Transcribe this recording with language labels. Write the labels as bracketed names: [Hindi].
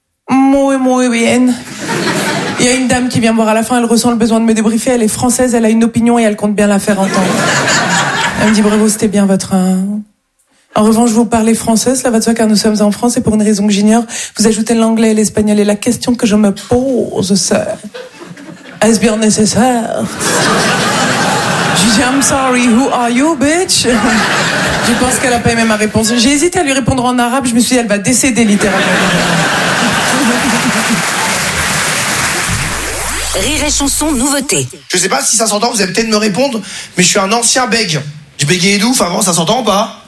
[Spanish] Muy, muy bien. [French] Il y a une dame qui vient me voir à la fin, elle ressent le besoin de me débriefer, elle est française, elle a une opinion et elle compte bien la faire entendre. Elle me dit, bravo, c'était bien votre... En revanche, vous parlez française, là, va de soi, car nous sommes en France, et pour une raison que j'ignore, vous ajoutez l'anglais et l'espagnol, et la question que je me pose, c'est... Est-ce bien nécessaire? Je dis, [English] I'm sorry, who are you, bitch? [French] Je pense qu'elle a pas aimé ma réponse. J'ai hésité à lui répondre en arabe, je me suis dit, elle va décéder, littéralement. Rire et chanson, nouveauté. Je sais pas si ça s'entend, vous allez peut-être me répondre, mais je suis un ancien bègue. Je bégayais d'ouf avant, ça s'entend pas?